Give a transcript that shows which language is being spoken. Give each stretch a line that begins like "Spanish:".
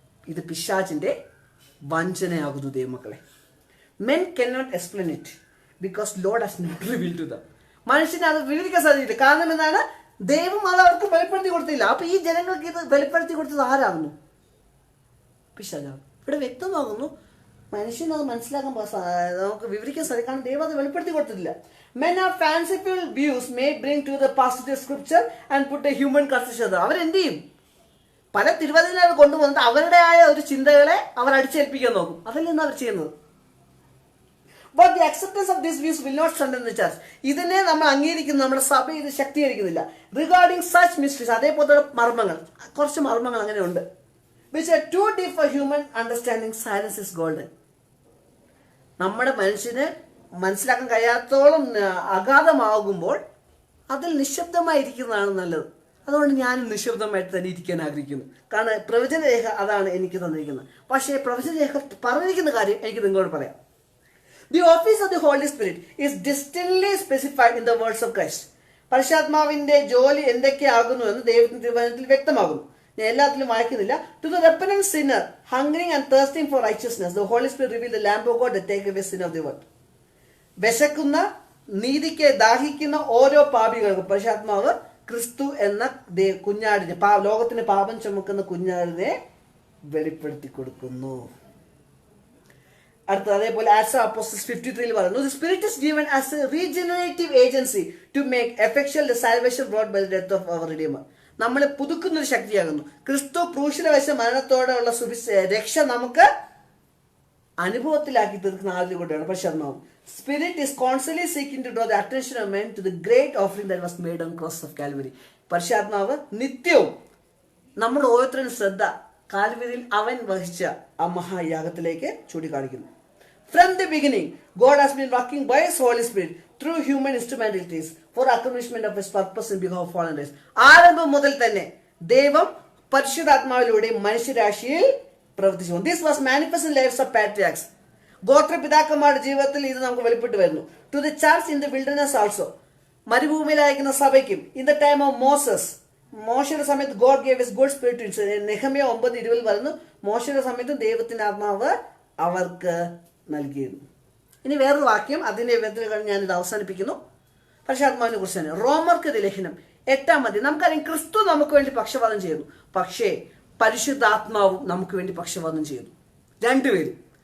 Malayalam: ഇത് പിശാചിന്റെ വഞ്ചനയാകുന്നു ദൈവമക്കളെ.
English: Men cannot explain it because Lord has not revealed to them.
Malayalam: മനുഷ്യനെ അത് വിവരിക്കാൻ സാധിക്കില്ല. കാരണം എന്താണ്? ദൈവം അത് അവർക്ക് വെളിപ്പെടുത്തി കൊടുത്തില്ല. അപ്പൊ ഈ ജനങ്ങൾക്ക് ഇത് വെളിപ്പെടുത്തി കൊടുത്തത് ആരാകുന്നു? പിശാചാണ്. ഇവിടെ വ്യക്തമാകുന്നു മനുഷ്യന് അത് മനസ്സിലാക്കാൻ നമുക്ക് വിവരിക്കാൻ സാധിക്കും. ദൈവം അത് വെളിപ്പെടുത്തി കൊടുത്തിട്ടില്ല.
English: Men have fanciful views may bring to the positive scripture and put a human construction.
Malayalam: അവരെന്ത് ചെയ്യും? പല തിരുവചനങ്ങൾ കൊണ്ടുവന്നിട്ട് അവരുടെയായ ഒരു ചിന്തകളെ അവർ അടിച്ചേൽപ്പിക്കാൻ നോക്കും. അതല്ല അവർ ചെയ്യുന്നത്.
English: But the acceptance of these views will not strengthen the church.
Malayalam: ഇതിനെ നമ്മൾ അംഗീകരിക്കുന്നു, നമ്മുടെ സഭ ഇത് ശക്തീകരിക്കുന്നില്ല.
English: Regarding such mysteries,
Malayalam: അതേപോലെ മർമ്മങ്ങൾ, കുറച്ച് മർമ്മങ്ങൾ അങ്ങനെ ഉണ്ട്,
English: which are too deep for human understanding, silence is golden.
Malayalam: നമ്മുടെ മനുഷ്യന് മനസ്സിലാക്കാൻ കഴിയാത്തോളം അഗാധമാകുമ്പോൾ അതിൽ നിശബ്ദമായിരിക്കുന്നതാണ് നല്ലത്. അതുകൊണ്ട് ഞാൻ നിശബ്ദമായിട്ട് തന്നെ ഇരിക്കാൻ ആഗ്രഹിക്കുന്നു. കാരണം പ്രവചനരേഖ അതാണ് എനിക്ക് തന്നിരിക്കുന്നത്. പക്ഷേ പ്രവചനരേഖ പറഞ്ഞിരിക്കുന്ന കാര്യം എനിക്ക് നിങ്ങളോട് പറയാം.
English: The office of the Holy Spirit is distinctly specified in the words of Christ.
Malayalam: പരിശുദ്ധാത്മാവിന്റെ ജോലി എന്തൊക്കെയാകുന്നു എന്ന് ദൈവത്തിന്റെ തിരുവചനത്തിൽ വ്യക്തമാകുന്നു. ഞാൻ എല്ലാത്തിലും വായിക്കുന്നില്ല.
English: To the repentant sinner hungering and thirsting for righteousness, the Holy Spirit revealed the Lamb of God that take away sin of the world.
Malayalam: വിശക്കുന്ന, നീതിക്ക് ദാഹിക്കുന്ന ഓരോ പാപികൾക്കും പരിശുദ്ധാത്മാവ് ക്രിസ്തു എന്ന കുഞ്ഞാടിനെ, ലോകത്തിന് പാപം ചുമക്കുന്ന കുഞ്ഞാടിനെ വെളിപ്പെടുത്തി കൊടുക്കുന്നു. അടുത്ത അതേപോലെ
English: Acts of Apostles 53
Malayalam: പറയുന്നു,
English: The spirit is given as a regenerative agency to make effectual the salvation brought by the death of our redeemer.
Malayalam: നമ്മളെ പുതുക്കുന്ന ഒരു ശക്തിയാകുന്നു. ക്രിസ്തു ക്രൂശില വശ മരണത്തോടെയുള്ള രക്ഷ നമുക്ക് അനുഭവത്തിലാക്കി തീർക്കുന്ന ആദ്യം കൊണ്ടാണ് പരിശുദ്ധാത്മാവ്.
English: Spirit is constantly seeking to draw the attention of men to the great offering that was made on cross of Calvary.
Malayalam: പരിശുദ്ധാത്മാവ് നിത്യവും നമ്മുടെ ഓരോരുത്തരും ശ്രദ്ധ കാൽവരിയിൽ അവൻ വഹിച്ച ആ മഹായാഗത്തിലേക്ക് ചൂണ്ടിക്കാണിക്കുന്നു.
English: From the beginning, God has been working by His Holy Spirit through human instrumentalities for accomplishment of His purpose in behalf of fallen race.
Malayalam: ആരംഭം മുതൽ തന്നെ ദൈവം പരിശുദ്ധാത്മാവിലൂടെ മനുഷ്യരാശിയിൽ പ്രവർത്തിച്ചു.
English: This was manifest in lives of patriarchs.
Malayalam: ഗോത്രപിതാക്കന്മാരുടെ ജീവിതത്തിൽ ഇത് നമുക്ക് വെളിപ്പെട്ട് വരുന്നു.
English: To the church in the wilderness also.
Malayalam: മരുഭൂമിയിലായിരിക്കുന്ന സഭയ്ക്കും
English: in the time of Moses.
Malayalam: മോശയുടെ സമയത്ത്
English: God gave His good spirit to Israel.
Malayalam: Nehemiah 9:20 പറയുന്നു, മോശയുടെ സമയത്ത് ദൈവത്തിന്റെ ആത്മാവ് അവർക്ക് നൽകിയിരുന്നു. ഇനി വേറൊരു വാക്യം, അതിന്റെ വിധത്തിൽ ഞാനിത് അവസാനിപ്പിക്കുന്നു. പരിശുദ്ധാത്മാവിനെ കുറിച്ച് തന്നെ റോമർക്ക് ലേഖനം 8-ാം അധ്യായം. നമുക്കറിയാം ക്രിസ്തു നമുക്ക് വേണ്ടി പക്ഷപാതം ചെയ്യുന്നു, പക്ഷേ പരിശുദ്ധാത്മാവും നമുക്ക് വേണ്ടി പക്ഷപാതം ചെയ്യുന്നു, രണ്ടുപേരും.